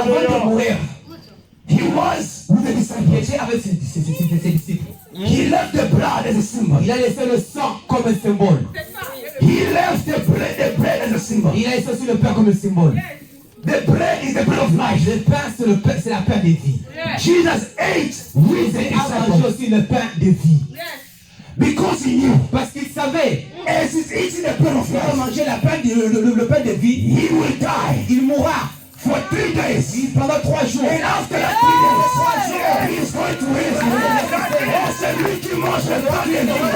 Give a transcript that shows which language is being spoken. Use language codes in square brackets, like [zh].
[fr] avant de mourir, [en] he was with the disciples. [fr] Il était avec ses disciples. [en] He left the blood as a symbol. [fr] Il a laissé le sang comme un symbole. [en] He left the bread as a symbol. [fr] Il a laissé aussi le pain comme un symbole. [en] The bread is the bread of life. [fr] Le pain, c'est la pain de vie. [en] Jesus ate with the disciples. [fr] Il a mangé aussi le pain de vie. [en] Because he knew. [fr] Parce qu'il savait. [en] As he's eating the bread of life, [fr] il va manger le pain de vie. [en] He will die. [fr] Il mourra. [en] For 3 days. [fr] Pendant 3 jours. [en] And after that 3 days, he is going to raise again. [fr] Oh, c'est lui qui mange le pain de vie.